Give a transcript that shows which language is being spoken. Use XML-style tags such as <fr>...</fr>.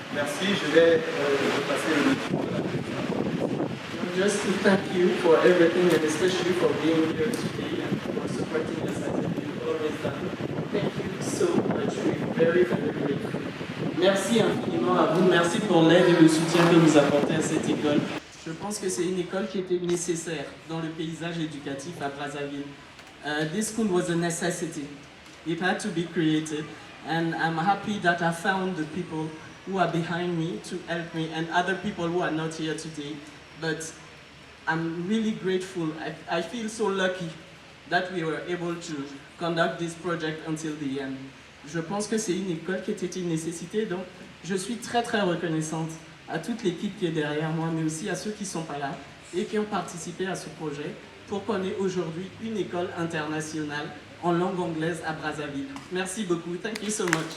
<fr>Merci, je vais passer le micro de la présentation.</fr> <en>Just to thank you for everything and especially for being here today and for supporting us as you've always done. Thank you so much. We're very, very grateful.</en> <fr>Merci infiniment à vous. Merci pour l'aide et le soutien que vous apportez à cette école. Je pense que c'est une école qui était nécessaire dans le paysage éducatif à Brazzaville.</fr> <en>This school was a necessity. It had to be created, and I'm happy that I found the people who are behind me to help me and other people who are not here today. But I'm really grateful. I feel so lucky that we were able to conduct this project until the end.</en> <fr>Je pense que c'est une école qui était une nécessité, donc je suis très très reconnaissante à toute l'équipe qui est derrière moi, mais aussi à ceux qui ne sont pas là et qui ont participé à ce projet pour qu'on ait aujourd'hui une école internationale en langue anglaise à Brazzaville. Merci beaucoup.</fr> <en>Thank you so much.</en>